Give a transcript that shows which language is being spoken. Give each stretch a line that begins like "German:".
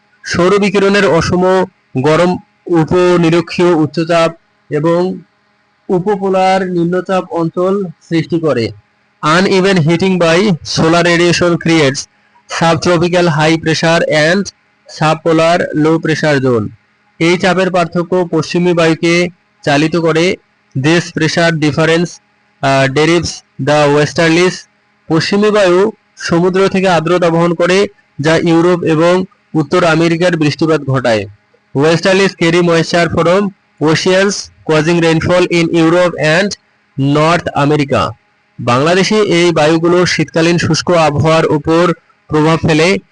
Bangla: সৌর বিকিরণের অসম গরম উপনিরক্ষীয় উচ্চচাপ এবং উপপোলার নিম্নচাপ অঞ্চল সৃষ্টি করে।
English: Uneven heating by solar radiation creates subtropical high pressure and subpolar low pressure zone.
Bangla: এই চাপের পার্থক্য পশ্চিমী বায়ুকে চালিত করে।
English: This pressure difference derives the westerlies.
Bangla: পশ্চিমী বায়ু সমুদ্র থেকে আর্দ্রতা বহন করে যা ইউরোপ এবং উত্তর আমেরিকার বৃষ্টিপাত ঘটায়।
English: Westerlies carry moisture from oceans causing rainfall in Europe and North America.
Bangla: বাংলাদেশে এই বায়ুগুলো শীতকালীন শুষ্ক আবহাওয়ার উপর প্রভাব ফেলে।